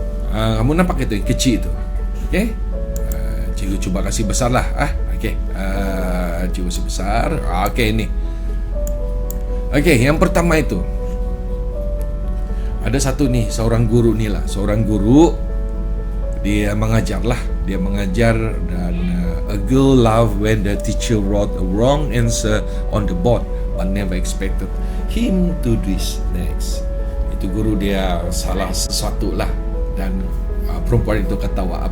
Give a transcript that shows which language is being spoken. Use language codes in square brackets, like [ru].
[ms] Kamu nampak itu yang kecil itu. Okay? Cikgu cuba kasih besar lah. Okay. Cikgu kasih besar. Okay, ini. Okay, yang pertama itu. Ada satu ni, seorang guru ni lah. Seorang guru, dia mengajar lah. Dia mengajar dan [en] a girl laughed when the teacher wrote a wrong answer on the board but never expected him to do this next. [ms] Itu guru dia salah sesuatu lah dan perempuan itu ketawa.